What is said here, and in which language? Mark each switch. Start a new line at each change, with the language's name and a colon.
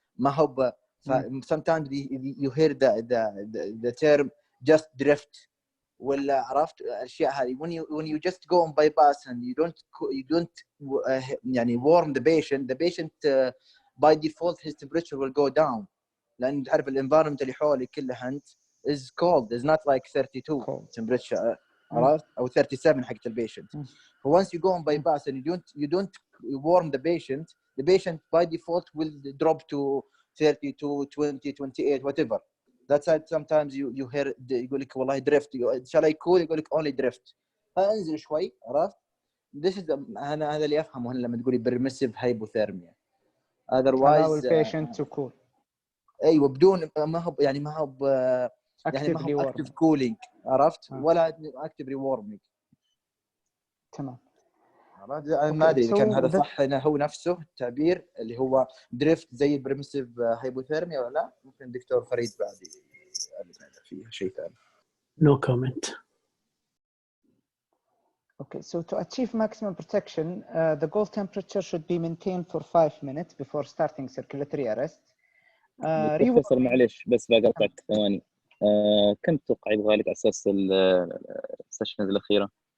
Arabic: ما هو
English: sometimes you hear the term just drift
Arabic: ولا عرفت الأشياء هذه
English: when you just go on bypass and you don't يعني warm the patient by default his temperature will go down
Arabic: لأن تعرف
English: الenvironment
Arabic: اللي حولي كلها أنت
English: is cold, is not like 32 cold temperature
Arabic: عرفت أو
English: 37
Arabic: حقت البيشنت.
English: Once you go on bypass and you don't warm the patient by default will drop to 32, 20, 28, whatever. That's why sometimes you hear
Arabic: يقول لك والله
English: drift. Shall I cool?
Arabic: يقول لك
English: only drift.
Arabic: فانزل شوي، عرفت؟
English: this is
Arabic: هذا اللي افهمه هنا لما تقولي permissive hypothermia.
English: allow otherwise the patient to cool.
Arabic: ايوه بدون ما هو يعني ما هو يعني ما هو
English: active cooling،
Arabic: عرفت؟ ولا
English: active rewarming.
Arabic: تمام. ما ادري اذا كان هذا صح، هو نفسه التعبير اللي هو دريفت زي البريمسيف هايبوثيرميا ولا لا؟ ممكن الدكتور فريد بعد فيها شيء ثاني.
English: No comment. Okay, so to achieve maximum protection, the goal temperature should be maintained for 5 minutes before starting circulatory arrest.
Arabic: بروفيسور معلش بس بقطعك ثواني. كم تتوقع يبغى لك اساس السيشنز الاخيره؟